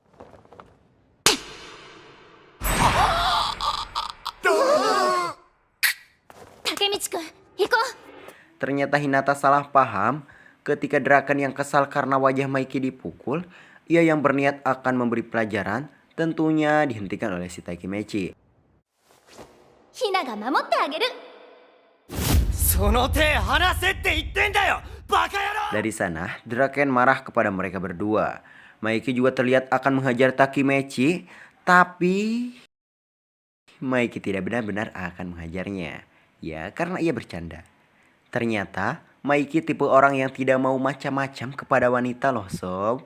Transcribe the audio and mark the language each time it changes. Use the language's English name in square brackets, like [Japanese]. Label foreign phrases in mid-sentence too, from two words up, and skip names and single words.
[Japanese] タケミチくん、行こう! [Indonesian] Ternyata Hinata salah paham ketika Draken yang kesal karena wajah Maiki dipukul. Ia yang berniat akan memberi pelajaran tentunya dihentikan oleh si Takemechi. [Japanese] ヒナが守ってあげる! その手離せって言ってんだよバカ野郎 [Indonesian] Dari sana, Draken marah kepada mereka berdua. Maiki juga terlihat akan menghajar Takemechi, tapi Maiki tidak benar-benar akan menghajarnya. Ya, karena ia bercanda. Ternyata, Maiki tipe orang yang tidak mau macam-macam kepada wanita loh sob.